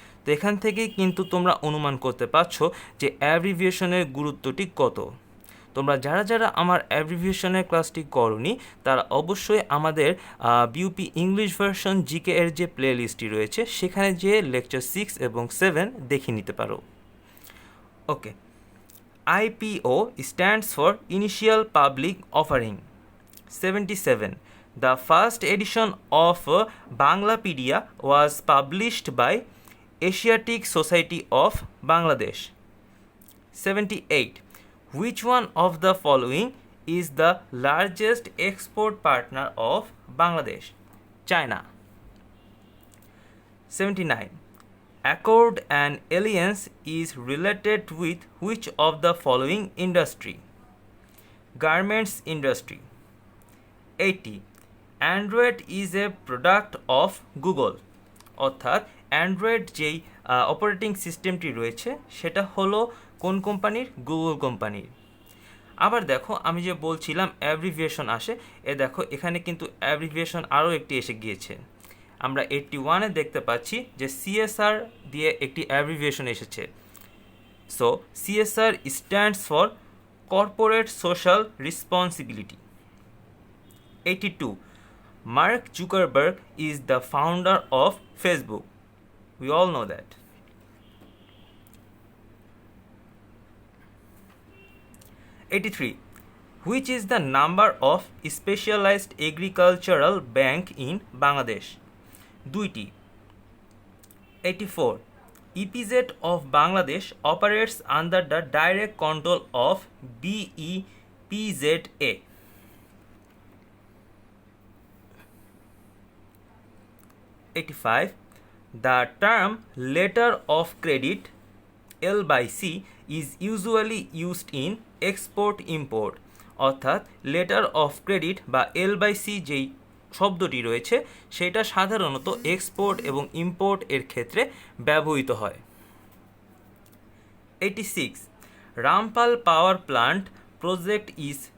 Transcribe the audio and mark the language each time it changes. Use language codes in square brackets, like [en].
[bn] তো এখান থেকেই কিন্তু তোমরা অনুমান করতে পারছো যে অ্যাব্রিভিয়েশনের গুরুত্বটি কত। তোমরা যারা আমার অ্যাব্রিভিয়েশনের ক্লাসটি করনি তারা অবশ্যই আমাদের বিউপি ইংলিশ ভার্সন GK এর যে প্লে লিস্টটি রয়েছে সেখানে যে লেকচার 6 এবং 7 দেখে নিতে পারো। [en] Okay. IPO stands for Initial Public Offering. 77. The first edition of Banglapedia was published by Asiatic Society of Bangladesh. 78. Which one of the following is the largest export partner of Bangladesh? China. 79. Accord and alliance is related with which of the following industry? Garments industry. 80. Android is a product of Google. [bn] অর্থাৎ Android যেই operating সিস্টেমটি রয়েছে সেটা হলো কোন কোম্পানির? Google কোম্পানির। আবার দেখো আমি যে বলছিলাম অ্যাব্রিভিয়েশন আসে, দেখো এখানে কিন্তু অ্যাব্রিভিয়েশন আরও একটি এসে গিয়েছে। আমরা 81-এ দেখতে পাচ্ছি যে CSR দিয়ে একটি অ্যাব্রিভিয়েশন এসেছে। [en] So CSR stands for corporate social responsibility. 82. Mark Zuckerberg is the founder of Facebook. We all know that. 83. Which is the number of specialized agricultural bank in Bangladesh? 2টি। 84. EPZ of Bangladesh operates under the direct control of BEPZA. 85. The term letter of credit LC is usually used in export import. [bn] অর্থাৎ letter of credit বা LC যেই শব্দটি রয়েছে সেটা সাধারণত export এবং import এর ক্ষেত্রে ব্যবহৃত হয়। [en] 86. Rampal power plant project is